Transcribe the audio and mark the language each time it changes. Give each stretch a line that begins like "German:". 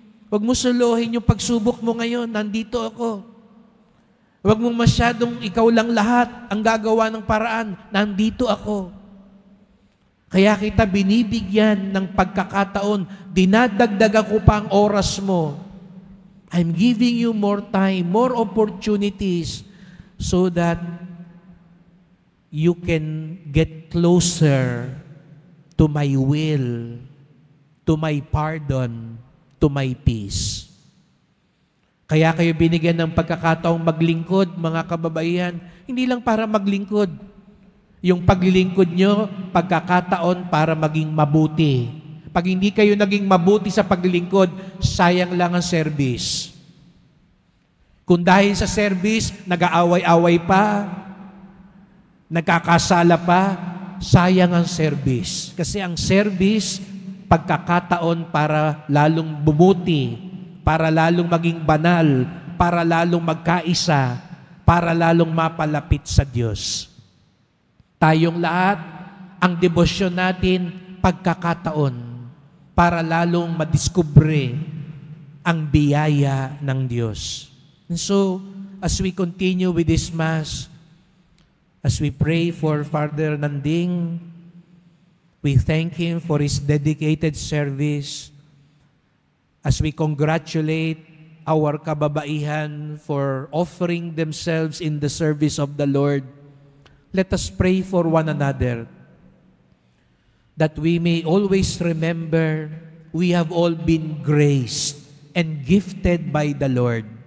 Filipino: Wag mong suluhin yung pagsubok mo ngayon, nandito ako. Wag mong masyadong ikaw lang lahat ang gagawa ng paraan, nandito ako. Kaya kita binibigyan ng pagkakataon, dinadagdagan ko pa ang oras mo.
English: I'm giving you more time, more opportunities so that you can get closer to my will, to my pardon, to my peace.
Filipino: Kaya kayo binigyan ng pagkakataong maglingkod, mga kababaihan, hindi lang para maglingkod. Yung paglilingkod nyo, pagkakataon para maging mabuti. Pag hindi kayo naging mabuti sa paglilingkod, sayang lang ang service. Kung dahil sa service, nag-aaway-away pa, nagkakasala pa, sayang ang service. Kasi ang service, pagkakataon para lalong bumuti, para lalong maging banal, para lalong magkaisa, para lalong mapalapit sa Diyos. Tayong lahat, ang debosyon natin, pagkakataon, para lalong madiskubre ang biyaya ng Diyos.
English: And so, as we continue with this Mass, as we pray for Father Nanding, we thank him for his dedicated service. As we congratulate our kababaihan for offering themselves in the service of the Lord, let us pray for one another that we may always remember we have all been graced and gifted by the Lord.